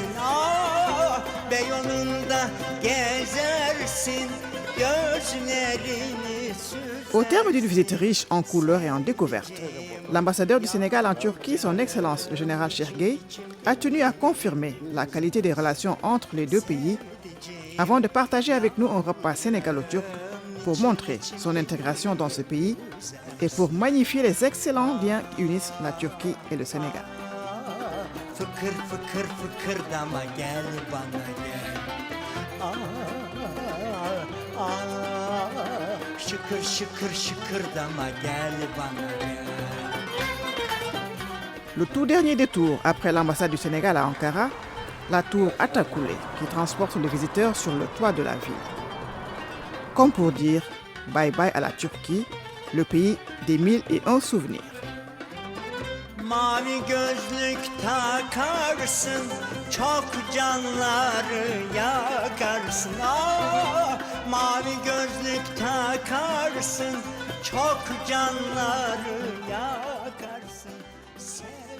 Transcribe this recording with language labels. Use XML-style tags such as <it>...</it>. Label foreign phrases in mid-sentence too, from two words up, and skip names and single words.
<tr>Ah, Beyoğlu'nda gezersin, gözlerini süzersin.</tr> <fr>Au terme d'une visite riche en couleurs et en découvertes, l'ambassadeur du Sénégal en Turquie, son Excellence le général Chergey, a tenu à confirmer la qualité des relations entre les 2 pays avant de partager avec nous un repas sénégalo-turc pour montrer son intégration dans ce pays et pour magnifier les excellents liens qui unissent la Turquie et le Sénégal.</fr> <tr>Fıkır fıkır fıkırdama gel bana gel. Şıkır şıkır şıkırdama gel bana gel.</tr> <fr>Le tout dernier détour après l'ambassade du Sénégal à Ankara, la tour Atakoulé qui transporte les visiteurs sur le toit de la ville. Comme pour dire</fr> <en>bye bye</en> <fr>à la Turquie, le pays des 1001 souvenirs.</fr> <tr>Mavi gözlük takarsın, çok canları yakarsın. Ah, mavi gözlük takarsın, çok canları yakarsın.</tr>